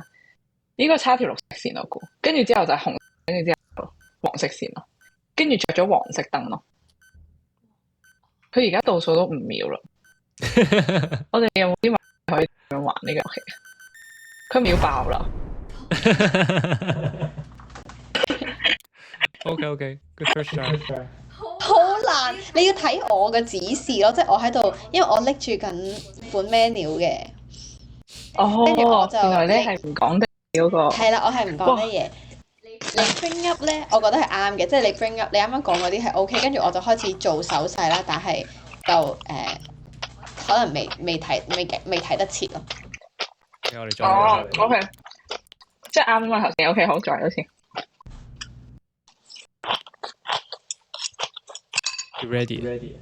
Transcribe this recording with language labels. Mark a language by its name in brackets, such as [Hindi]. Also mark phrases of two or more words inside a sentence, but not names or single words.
[Cantonese] 呢個差條綠色線我估，跟住之後就係紅，跟住之後黃色線咯，跟住着咗黃色燈咯。佢而家倒數都5秒啦。我哋有冇啲話可以點樣玩呢個遊戲？佢秒爆啦。 [English] Okay. Good first try. [Cantonese] 好難，你要睇我嘅指示咯，即係我喺度，因為我拎住緊款 menu 嘅。跟住我就原來你係唔講得嗰個。係啦，我係唔講得嘢。你 [English] bring up [Cantonese] 咧，我覺得係啱嘅，即係你 [English] bring up， [Cantonese] 你啱啱講嗰啲係 OK，跟住我就開始做手勢啦，但係就可能未睇得切咯。我哋再。 OK， 即係啱啊嘛頭先。OK， 好，再一次。 [English] You ready?